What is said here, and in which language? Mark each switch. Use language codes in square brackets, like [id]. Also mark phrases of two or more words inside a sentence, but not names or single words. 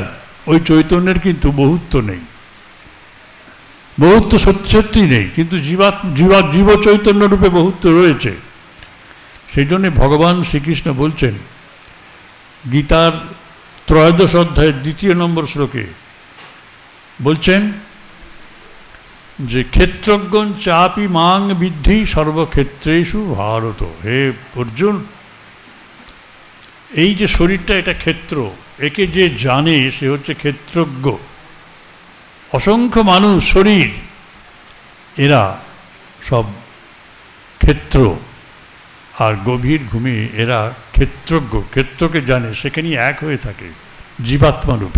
[bn] ওই চৈতন্যের কিন্তু বহুত্ব নেই, বহুত্ব সত্যি নেই, কিন্তু জীব চৈতন্য রূপে বহুত্ব রয়েছে। সেই জন্যে ভগবান শ্রীকৃষ্ণ বলছেন গীতার 13 অধ্যায়ের 2 নম্বর শ্লোকে, বলছেন যে [sa] ক্ষেত্রজ্ঞ চাপি মাং বিদ্ধি সর্বক্ষেত্রেষু ভারত। [bn] হে অর্জুন, এই যে শরীরটা, এটা ক্ষেত্র, একে যে জানে সে হচ্ছে ক্ষেত্রজ্ঞ। অসংখ্য মানুষ শরীর, এরা সব ক্ষেত্র, আর গভীর ঘুমে এরা ক্ষেত্রজ্ঞ, ক্ষেত্রকে জানে, সেখানেই এক হয়ে থাকে জীবাত্মা রূপে।